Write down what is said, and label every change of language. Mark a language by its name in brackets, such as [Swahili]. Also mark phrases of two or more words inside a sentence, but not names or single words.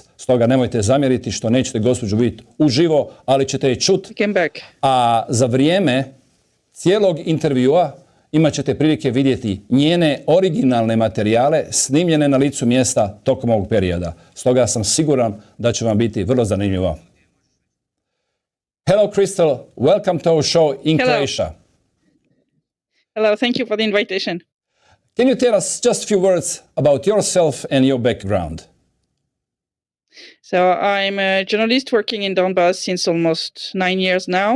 [Croatian] Stoga nemojte zamjeriti što nećete gospođu vidjeti uživo, ali ćete je čuti. A za vrijeme cijelog intervjua imat ćete prilike vidjeti njene originalne materijale snimljene na licu mjesta tokom ovog perioda. Stoga sam siguran da će vam biti vrlo zanimljivo. [English] Hello Christelle, welcome to our show in Croatia. Hello, thank you for the invitation. Can you tell us just a few words about yourself and your background? So I'm a journalist working in Donbass since almost 9 years now.